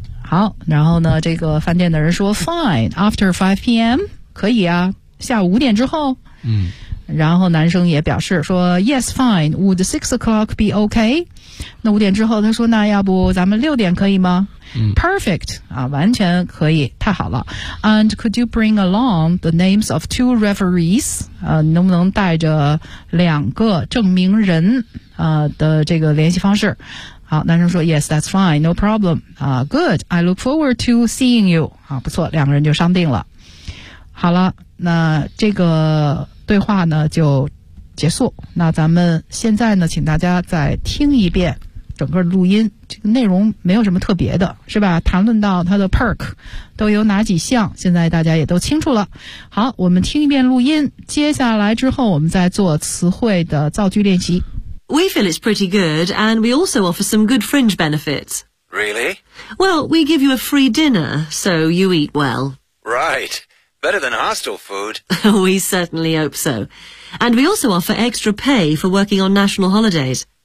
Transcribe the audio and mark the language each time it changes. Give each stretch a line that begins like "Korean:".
Chinese: 好，然后呢，这个饭店的人说
English: fine after 5 p.m.
Chinese: 可以啊，下午5点之后。嗯，然后男生也表示说
English: yes fine， would 6 o'clock be okay？
Chinese: 那5点之后，他说那要不咱们6点可以吗？嗯，perfect 啊，完全可以，太好了。
English: And could you bring along the names of 2 referees？
Chinese: 能不能带着两个证明人的这个联系方式？好，男生说
English: ，Yes, that's fine, no problem. Good. I look forward to seeing you.
Chinese: 啊，不错，两个人就商定了。好了，那这个对话呢就结束。那咱们现在呢，请大家再听一遍整个录音，这个内容没有什么特别的，是吧？谈论到他的 perk 都有哪几项，现在大家也都清楚了。好，我们听一遍录音，接下来之后我们再做词汇的造句练习。
English: We feel it's pretty good, and we also offer some good fringe benefits. Really? Well, we give you a free dinner, so you eat well. Right. Better than hostel food. We certainly hope so. And we also offer extra pay for working on national holidays.